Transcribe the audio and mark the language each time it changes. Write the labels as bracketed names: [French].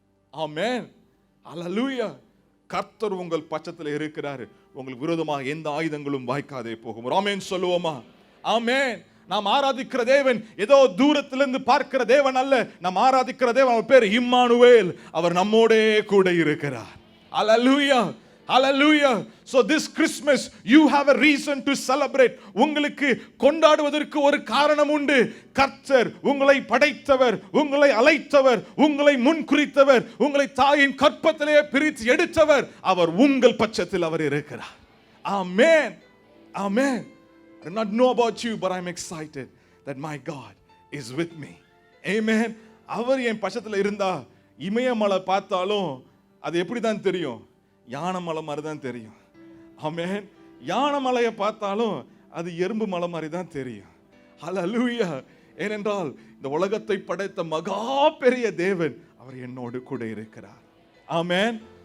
[Tamil] ஆமென், அல்லேலூயா. கர்த்தர் உங்கள் பட்சத்தில் இருக்கிறார். உங்களுக்கு விரோதமாக எந்த ஆயுதங்களும் வாய்க்காதே போகும். ஆமென் சொல்லுவோமா? ஆமென். நாம் ஆராதிக்கிற தேவன் ஏதோ தூரத்திலிருந்து பார்க்கிற தேவன் அல்ல. நாம் ஆராதிக்கிற தேவன், அவர் பேர் இம்மானுவேல். அவர் நம்மோடே கூட இருக்கிறார். அல்லேலூயா, அல்லேலூயா. [English] So this Christmas you have a reason to celebrate. [Tamil] உங்களுக்கு கொண்டாடுவதற்கு ஒரு காரணம் உண்டு. கர்த்தர் உங்களை படைத்தவர், உங்களை அழைத்தவர், உங்களை முன்குறித்தவர், உங்களை தாயின் கற்பத்திலே பிரித்து எடுத்தவர். அவர் உங்கள் பட்சத்தில் அவர் இருக்கிறார். ஆமென், ஆமென். [English] I do not know about you, but I'm excited that my God is with me. Amen. [Tamil] அவர் என் பட்சத்தில் இருந்தா இமயமலை பார்த்தாலும் அது எப்படி தான் தெரியும்? யானைமலை மாதிரி தான் தெரியும். ஆமென். யானைமலையை பார்த்தாலும் அது எறும்பு மலை மாதிரி தான் தெரியும். ஹல்லேலூயா. ஏனென்றால் இந்த உலகத்தை படைத்த மகா பெரிய தேவன் அவர் என்னோடு கூட இருக்கிறார். ஆமென்.